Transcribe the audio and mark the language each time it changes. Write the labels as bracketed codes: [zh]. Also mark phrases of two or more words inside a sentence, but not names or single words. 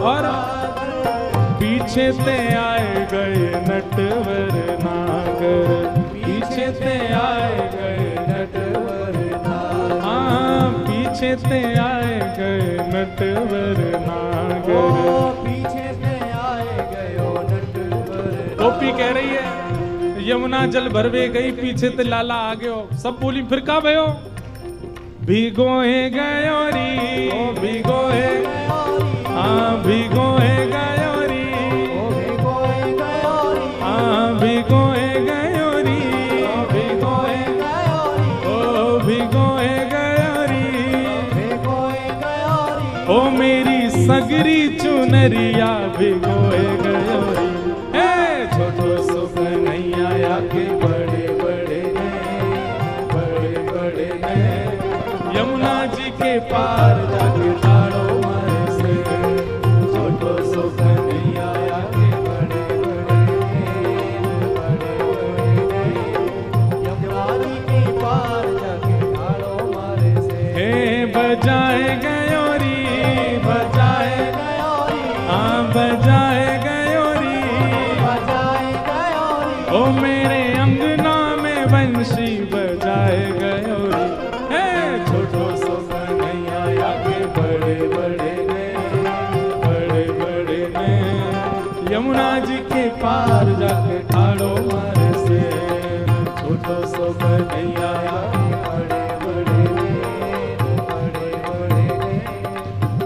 [bra] और पीछे ते आए गए नटवर नागर, पीछे ते आए गए नटवर नागर, हाँ पीछे ते आए गए नटवर नागर, पीछे से आए गयो नटवर। [hi] गोपी कह रही है [bra] यमुना जल भरवे गई, पीछे ते लाला आ गयो। सब बोली फिर का भयो? भिगोए गयो री, ओ भिगोए, हाँ भिगोए गयो री, ओ भिगोए गयो री, हाँ भिगोए गयो री, ओ भिगोए गयो री, ओ भिगोए गयो री, भिगोए गयो री। ओ मेरी सगरी चुनरिया भिगोए गयो री। हे छोटो सो कन्हैया के बड़े बड़े नैन, बड़े बड़े नैन। यमुना जी के पार जाके ठाड़ो मारे से, छोटो सो कन्हैया के बड़े बड़े नैन, बड़े बड़े नैन। यमुना जी के पार जाके ठाड़ो मारे से। हे बजाए गयो री, बजाए गयो री, हाँ बजाए गयो री, बजाए गयो री। ओ मेरे अंगना में बंशी बजाए गयो री। हे छोटो सो कन्हैया के बड़े बड़े नैन, बड़े बड़े नैन। यमुना जी के पार जाके ठाड़ो मारे से, छोटो सो कन्हैया के बड़े बड़े नैन, बड़े बड़े नैन।